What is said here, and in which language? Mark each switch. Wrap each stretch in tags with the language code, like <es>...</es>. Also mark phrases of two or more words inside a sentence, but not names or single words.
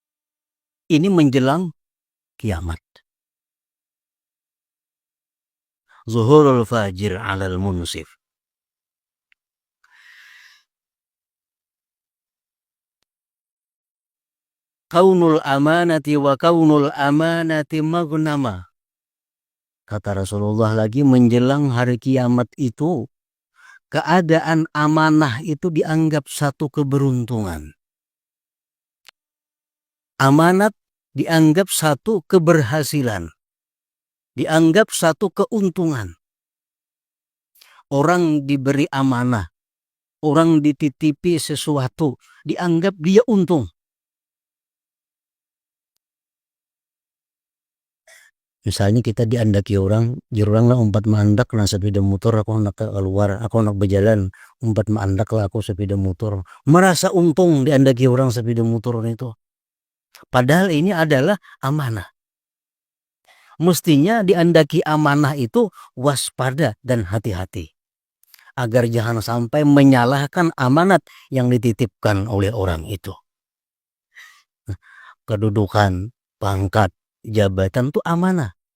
<id>Ini menjelang kiamat.</id> <ar>ظهور الفاجر على المنصف. كون الأمانة وكون الأمانة مغنما.</ar> <id>Kata Rasulullah lagi, menjelang hari kiamat itu keadaan amanah itu dianggap satu keberuntungan. Amanat dianggap satu keberhasilan. Dianggap satu keuntungan. Orang diberi amanah, orang dititipi sesuatu, dianggap dia untung.</id> <bjn>Misalnya kita diandaki orang, jurang lah umpat mandak na sepeda motor, aku nak keluar, aku nak berjalan, umpat mandak lah aku sepeda motor.</bjn> <id>Merasa untung diandaki orang sepeda motor itu. Padahal ini adalah amanah. Mestinya diandaki amanah itu waspada dan hati-hati. Agar jangan sampai menyalahkan amanat yang dititipkan oleh orang itu. Kedudukan, pangkat, jabatan itu amanah.</id>